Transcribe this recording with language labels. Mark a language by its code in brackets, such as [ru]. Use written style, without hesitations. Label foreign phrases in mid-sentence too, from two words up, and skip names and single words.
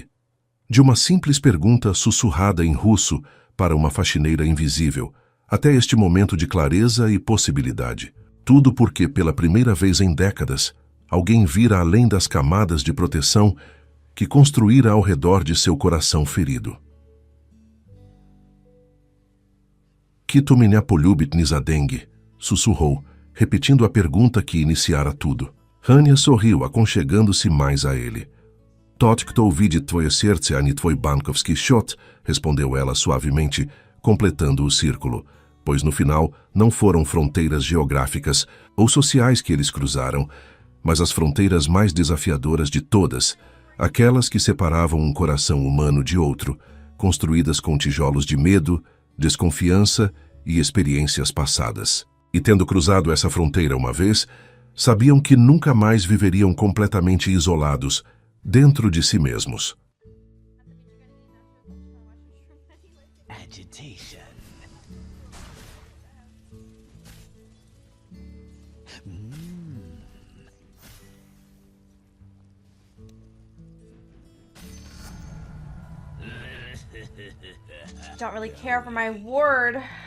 [pt] De uma simples pergunta sussurrada em russo para uma faxineira invisível, até este momento de clareza e possibilidade. Tudo porque, pela primeira vez em décadas, alguém vira além das camadas de proteção que construíra ao redor de seu coração ferido. [ru] Kito меня полюбит не за деньги, [pt] sussurrou, repetindo a pergunta que iniciara tudo. Anya sorriu, aconchegando-se mais a ele. [ru] Tот, кто увидит твое сердце, а не твой банковский счет, [pt] respondeu ela suavemente, completando o círculo, pois no final não foram fronteiras geográficas ou sociais que eles cruzaram, mas as fronteiras mais desafiadoras de todas, aquelas que separavam um coração humano de outro, construídas com tijolos de medo, desconfiança e experiências passadas. E tendo cruzado essa fronteira uma vez, sabiam que nunca mais viveriam completamente isolados, dentro de si mesmos. [en] Agitation. Don't really care for my ward.